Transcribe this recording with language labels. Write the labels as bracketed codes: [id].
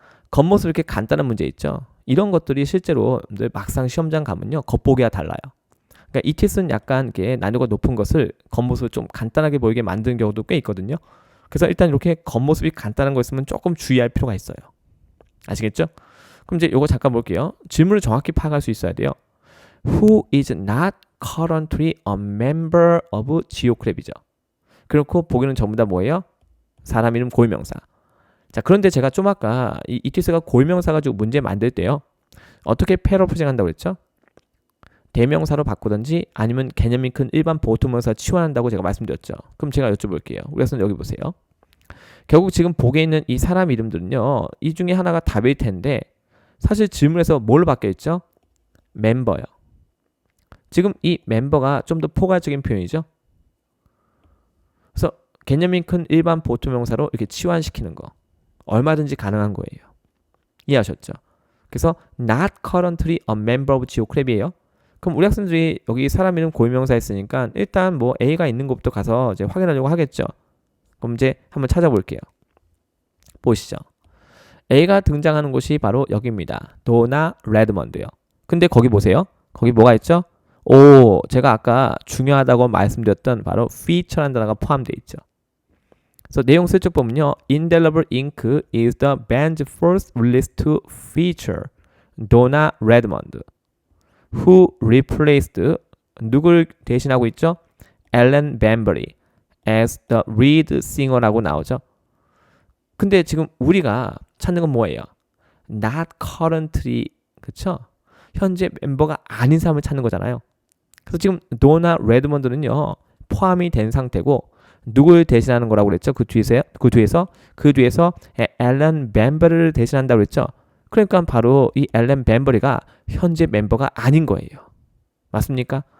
[ko] 겉모습 이렇게 간단한 문제 있죠. 이런 것들이 실제로 막상 시험장 가면요. 겉보기와 달라요. 그러니까 ETS는 약간 이렇게 난이도가 높은 것을 겉모습을 좀 간단하게 보이게 만드는 경우도 꽤 있거든요. 그래서 일단 이렇게 겉모습이 간단한 거 있으면 조금 주의할 필요가 있어요. 아시겠죠? 그럼 이제 요거 잠깐 볼게요. 질문을 정확히 파악할 수 있어야 돼요. [en] Who is not currently a member of 지오크랩이죠. [ko] 그렇고 보기는 전부 다 뭐예요? 사람 이름 고유명사. 자, 그런데 제가 좀 아까 이 ETS가 고유명사 가지고 문제 만들 때요. 어떻게 패러프레징 한다고 그랬죠? 대명사로 바꾸든지 아니면 개념이 큰 일반 보통명사 치환한다고 제가 말씀드렸죠. 그럼 제가 여쭤볼게요. 우선 여기 보세요. 결국 지금 보기에 있는 이 사람 이름들은요. 이 중에 하나가 답일 텐데 사실 질문에서 뭘 받겠죠? 멤버요. 지금 이 멤버가 좀 더 포괄적인 표현이죠. 그래서 개념이 큰 일반 보통명사로 이렇게 치환시키는 거. 얼마든지 가능한 거예요. 이해하셨죠? 그래서 [en] not currently a member of 지오크랩이에요. [ko] 그럼 우리 학생들이 여기 사람 이름 고유명사 했으니까 일단 뭐 A가 있는 것부터 가서 이제 확인하려고 하겠죠. 그럼 이제 한번 찾아볼게요. 보시죠. A가 등장하는 곳이 바로 여기입니다. 도나 레드먼드요. 근데 거기 보세요. 거기 뭐가 있죠? 오, 제가 아까 중요하다고 말씀드렸던 바로 feature라는 단어가 포함되어 있죠. 그래서 내용 슬쩍 보면요. [en] Indelible Ink is the band's first released feature. [ko] 도나 레드먼드. [en] Who replaced [ko] 누굴 대신하고 있죠? [en] Ellen Bambury as the lead singer라고 [ko] 나오죠. 근데 지금 우리가 찾는 건 뭐예요? [en] Not currently, [ko] 그쵸? 현재 멤버가 아닌 사람을 찾는 거잖아요. 그래서 지금 도나 레드먼드는요 포함이 된 상태고 누굴 대신하는 거라고 그랬죠? 그 뒤에서 앨런 뱀버리를 대신한다고 그랬죠? 그러니까 바로 이 앨런 뱀버리가 현재 멤버가 아닌 거예요. 맞습니까?